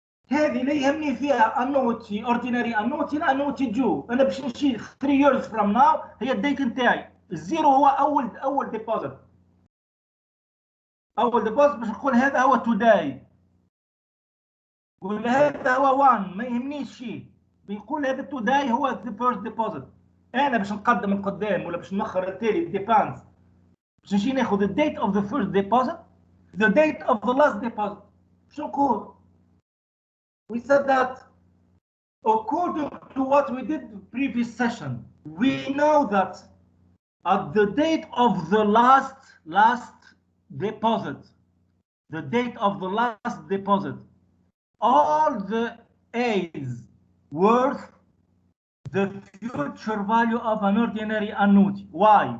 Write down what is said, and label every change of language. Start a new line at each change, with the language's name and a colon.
Arabic: هذه اللي يهمني فيها annuity, ordinary annuity لا annuity due. انا باش نشيل
English: 3 years from now
Arabic: هي الديت نتاعي. الزيرو هو اول ديبوزيت. اول ديبوزيت باش نقول هذا هو today. ولا هذا هو 1 ما يهمنيش شيء. بنقول هذا today هو
English: the first deposit.
Arabic: انا باش نقدم القدام ولا باش نأخر التالي depends. باش نجي ناخذ
English: the date of the first deposit, the date of the last deposit.
Arabic: شو نقول؟
English: We said that according to what we did in the previous session, we know that at the date of the last deposit, the date of the last deposit, all the A's worth the future value of an ordinary annuity. Why?